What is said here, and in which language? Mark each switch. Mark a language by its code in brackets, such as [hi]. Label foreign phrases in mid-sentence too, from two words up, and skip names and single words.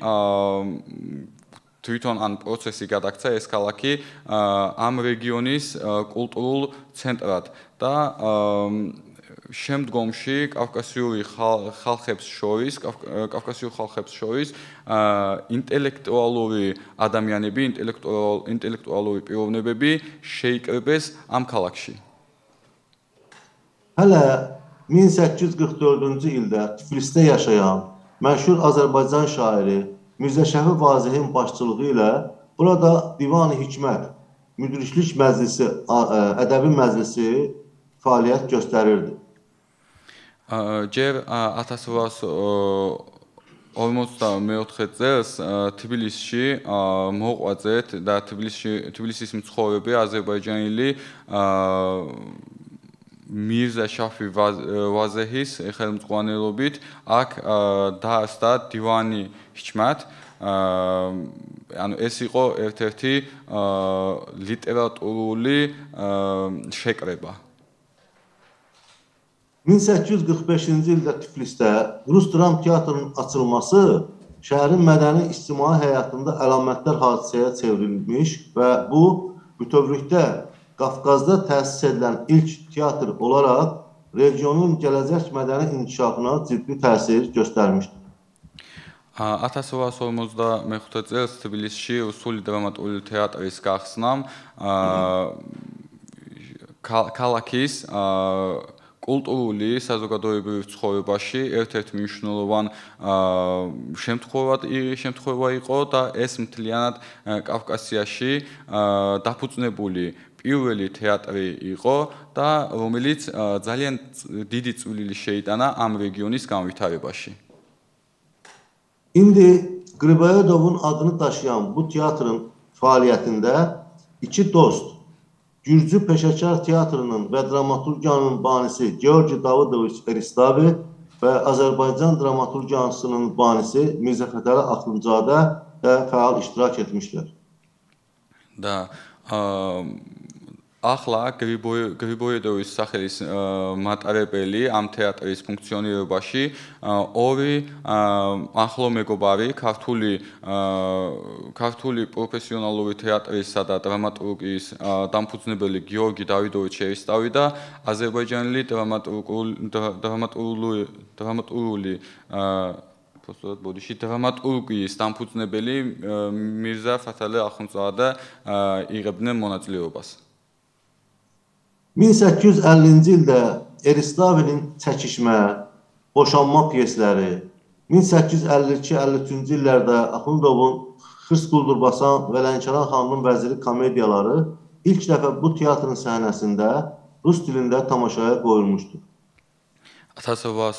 [ka] თვითონ ან პროცესი გადაქცა ეს ქალაქი ამ რეგიონის კულტურულ ცენტრად და შემდგომში კავკასიური ხალხებს შორის ინტელექტუალური ადამიანები, ინტელექტუალური პიროვნებები შეიკრიბეს ამ ქალაქში. [az] Hələ 1844-cü ildə Tiflisdə yaşayan məşhur Azərbaycan şairi Mirzə Şəfi Vazehin başçılığı ilə burada Divan-ı Hikmət Müdriklik Məclisi, ədəbi məclisi fəaliyyət göstərirdi. [ka] ჯერ 1844 წელს თბილისში მოყვაძეთ და თბილისის მცხოვრები აზერბაიჯანელი მირზა შაფი ვაზეჰის ხელმძღვანელობით აქ დაარსდა დივანი ჰიჩმათ. ანუ ეს იყო ერთ-ერთი ლიტერატურული შეკრება. [az] 1845-ci ildə Tiflisdə Rus Dram Teatrının açılması şəhərin mədəni ictimai həyatında əlamətdar hadisəyə çevrilmiş və bu bütövlükdə Qafqazda təsis edilən ilk teatr olaraq regionun gələcək mədəni inkişafına ciddi təsir göstərmişdir. [ka] 1855 წელს თბილისში რუსული დრამატული თეატრის გახსნამ ქალაქის კულტურული საზოგადოებრივ ცხოვრებაში ერთ-ერთი მნიშვნელოვანი შემთხვევა იყო და ეს მთლიანად კავკასიაში დაფუძნებული პირველი თეატრი იყო და რომელიც ძალიან დიდი წვლილი შეიტანა ამ რეგიონის განვითარებაში. [az] İndi Qriboyedovun adını daşıyan bu teatrın fəaliyyətində iki dost, Gürcü Peşəkar Teatrının və dramaturgiyanın banisi Georgi Davidoviç Eristavi və Azərbaycan dramaturgiyasının banisi Mirzə Fətəli Axundzadə də fəal iştirak etmişlər. [ka] Da ახლა გრიბოედოვის სახელის მატარებელი ამ თეატრის ფუნქციონირებაში ორი ახლო მეგობარი ქართული პროფესიონალური თეატრისა და დრამატურგიის დამფუძნებელი გიორგი დავიდოვიჩ ერისტავი და აზერბაიჯანელი დრამატურგიის დამფუძნებელი მირზა ფათალი ახუნძაdə იღებდნენ მონაწილეობას. [az] 1850-ci ildə Eristavinin Çəkişmə, Boşanma pyesləri, 1852-53-cü illərdə Axundovun Xırs Quldurbasan və Lənkəran xanımın vəziri komediyaları ilk dəfə bu teatrın səhnəsində rus dilində tamaşaya qoyulmuşdur.